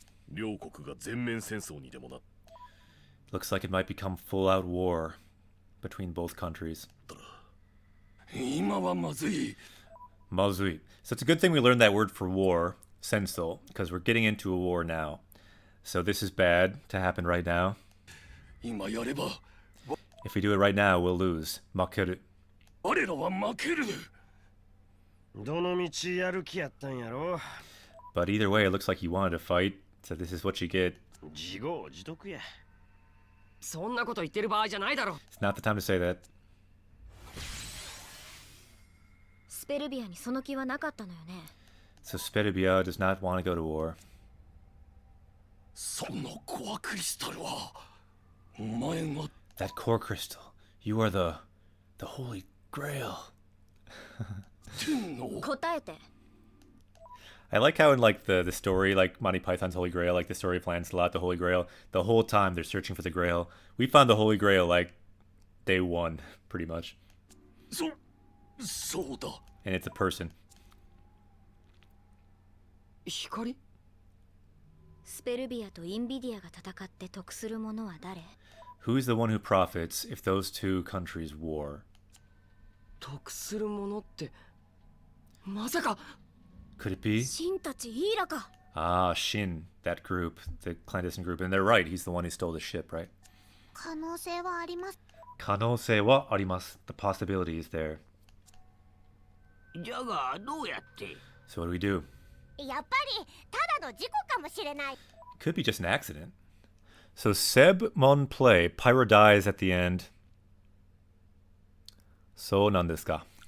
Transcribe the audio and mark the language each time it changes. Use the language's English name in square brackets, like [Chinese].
[Japanese] 両国が全面戦争にでもなっ [English] Looks like it might become full-out war between both countries. [Japanese] たら今はまずい Mazui. [English] So it's a good thing we learned that word for war, senso, because we're getting into a war now. So this is bad to happen right now. [Japanese] 今やれば [English] If we do it right now, we'll lose. Makeru. [Japanese] 我らは負けるどの道やる気やったんやろ。 [English] But either way, it looks like you wanted to fight, so this is what you get. [Japanese] 自業自得や。そんなこと言ってる場合じゃないだろ。 [English] It's not the time to say that. [Japanese] スペルビアにその気はなかったのよね。 [English] So Spedibia does not want to go to war. [Japanese] そのコアクリスタルはお前が [English] That core crystal. You are the Holy Grail. [Japanese] 天の答えて。 [English] I like how in like the story, like Monty Python's Holy Grail, like the story of Lancelot, the Holy Grail, the whole time they're searching for the Grail. We found the Holy Grail like day one, pretty much. [Japanese] そうだ [English] And it's a person. [Japanese] 光？スペルビアとインビディアが戦って得する者は誰？ [English] Who is the one who profits if those two countries war? [Japanese] 得するものってまさか [English] Could it be? [Japanese] シンたちイーラか。 [English] Ah, Shin, that group, the clandestine group. And they're right, he's the one who stole the ship, right? [Japanese] 可能性はあります。 Kanose wa arimasu. [English] The possibility is there. [Japanese] じゃがどうやって？ [English] So what do we do? [Japanese] やっぱりただの事故かもしれない。 [English] Could be just an accident. So Seb Mon play. Pyro dies at the end. [Japanese] So nandesu ka?